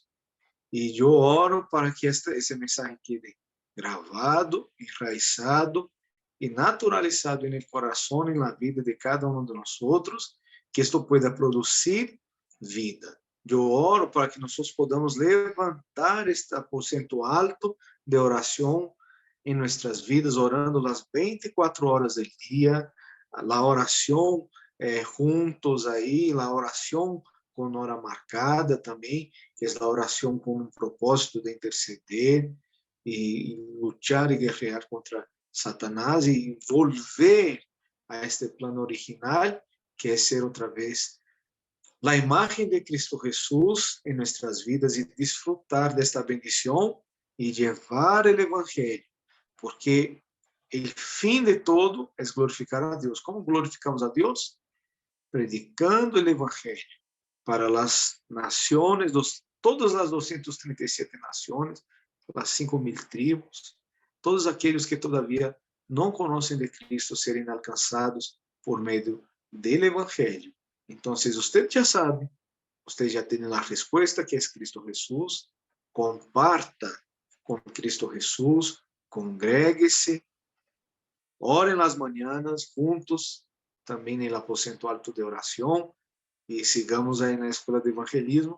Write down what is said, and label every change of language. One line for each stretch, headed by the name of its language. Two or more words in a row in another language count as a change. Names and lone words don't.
Spanish: Y yo oro para que ese mensaje quede grabado, enraizado y naturalizado en el corazón, en la vida de cada uno de nosotros, que esto pueda producir vida. Yo oro para que nosotros podamos levantar este aposento alto de oración en nuestras vidas, orando las 24 horas del día, la oración juntos ahí, la oración con hora marcada
Portuguese: também, que é a oração com um propósito de interceder e lutar e guerrear contra Satanás e volver a este plano original, que é ser outra vez a imagem de Cristo Jesús em nossas vidas e desfrutar desta bendição e levar o evangelho, porque o fim de todo é glorificar a Deus. Como glorificamos a Deus?
Spanish: predicando el Evangelio para las naciones, todas las 237 naciones, las 5.000 tribos, todos aquellos que todavía no conocen de Cristo
Portuguese: serem alcançados
Spanish: por meio del Evangelio. Entonces, usted ya sabe, usted ya tiene la respuesta que es Cristo Jesús. Comparta con Cristo Jesús, congréguese, ore en las mañanas juntos, también en el aposento alto de oración, y sigamos ahí en la escuela de evangelismo.